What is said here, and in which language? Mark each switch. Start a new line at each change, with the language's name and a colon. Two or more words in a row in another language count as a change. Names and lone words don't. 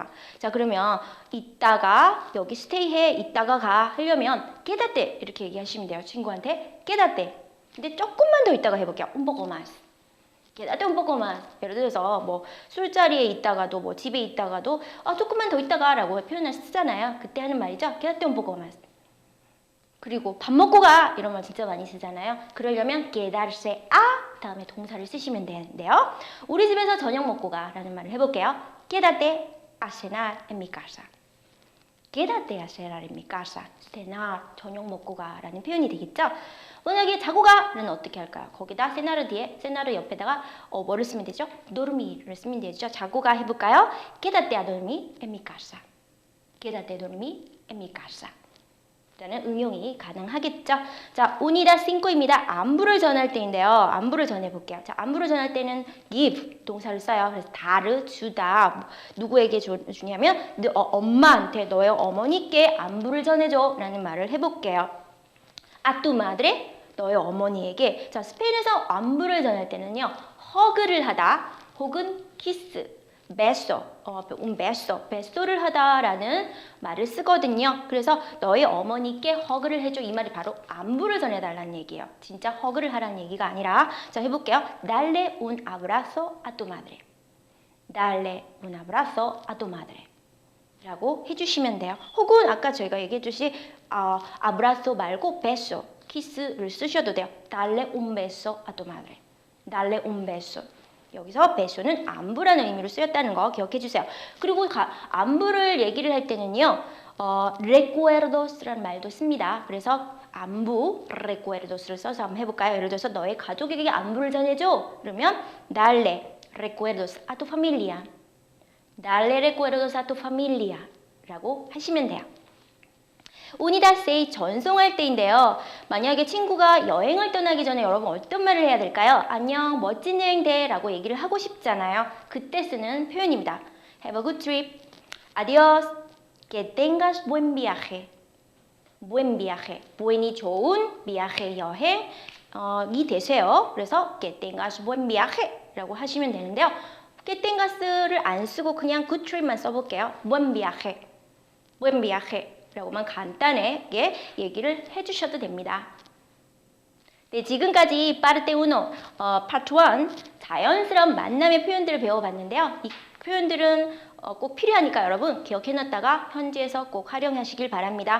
Korean: 자, 그러면 있다가 여기 stay 해, 있다가 가 하려면 quédate 이렇게 얘기하시면 돼요. 친구한테 quédate. 근데 조금만 더 있다가 해볼게요.
Spanish: un poco más. quédate un poco más.
Korean: 예를 들어서 뭐 술자리에 있다가도 뭐 집에 있다가도 조금만 더 있다가 라고 표현을 쓰잖아요. 그때 하는 말이죠.
Spanish: quédate un poco más.
Korean: 그리고 밥 먹고 가 이런 말 진짜 많이 쓰잖아요. 그러려면
Spanish: quedarse a
Korean: 다음에 동사를 쓰시면 되는데요. 우리 집에서 저녁 먹고 가 라는 말을 해볼게요.
Spanish: quédate a cenar en mi casa. quédate a cenar en mi casa. cenar,
Korean: 저녁 먹고 가 라는 표현이 되겠죠. 만약에 자고 가는 어떻게 할까요? 거기다 cenar 뒤에 cenar 옆에다가 뭐를 쓰면 되죠? dormir를 쓰면 되죠. 자고 가 해볼까요?
Spanish: quédate a dormir en mi casa. quédate a dormir en mi casa.
Korean: 라는 응용이 가능하겠죠. 자, unidad 5입니다. 안부를 전할 때인데요. 안부를 전해볼게요. 자, 안부를 전할 때는 give 동사를 써요. 그래서 다르, 주다. 누구에게 주냐면 엄마한테, 너의 어머니께 안부를 전해줘 라는 말을 해볼게요.
Spanish: a tu madre,
Korean: 너의 어머니에게. 자, 스페인에서 안부를 전할 때는요. 허그를 하다 혹은 키스.
Spanish: beso, un beso,
Korean: beso를 하다라는 말을 쓰거든요. 그래서 너의 어머니께 허그를 해줘 이 말이 바로 안부를 전해달라는 얘기예요. 진짜 허그를 하라는 얘기가 아니라 자 해볼게요.
Spanish: Darle un abrazo a tu madre. Darle un abrazo a tu madre.
Korean: 라고 해주시면 돼요. 혹은 아까 저희가 얘기해주신 abrazo 말고 beso, 키스를 쓰셔도 돼요.
Spanish: Darle un beso a tu madre. Darle un beso.
Korean: 여기서 beso는 안부라는 의미로 쓰였다는 거 기억해 주세요. 그리고 안부를 얘기를 할 때는요. recuerdos라는 말도 씁니다. 그래서 안부, recuerdos를 써서 한번 해볼까요? 예를 들어서 너의 가족에게 안부를 전해줘.
Spanish: 그러면 darle recuerdos a tu familia. darle recuerdos a tu familia
Korean: 라고 하시면 돼요. unidad 6 전송할 때인데요. 만약에 친구가 여행을 떠나기 전에 여러분 어떤 말을 해야 될까요? 안녕, 멋진 여행 돼 라고 얘기를 하고 싶잖아요. 그때 쓰는 표현입니다.
English: Have a good trip.
Spanish: Adiós. Que tengas buen viaje. buen viaje.
Korean: buen이 좋은, viaje 여행. 이 대세요. 그래서
Spanish: que tengas buen viaje
Korean: 라고 하시면 되는데요.
Spanish: que tengas
Korean: 를 안 쓰고 그냥
English: good trip
Korean: 만 써볼게요.
Spanish: buen viaje, buen viaje
Korean: 라고만 간단하게 얘기를 해주셔도 됩니다. 네, 지금까지 파르테 1, 파트 1 자연스러운 만남의 표현들을 배워봤는데요. 이 표현들은 꼭 필요하니까 여러분 기억해놨다가 현지에서 꼭 활용하시길 바랍니다.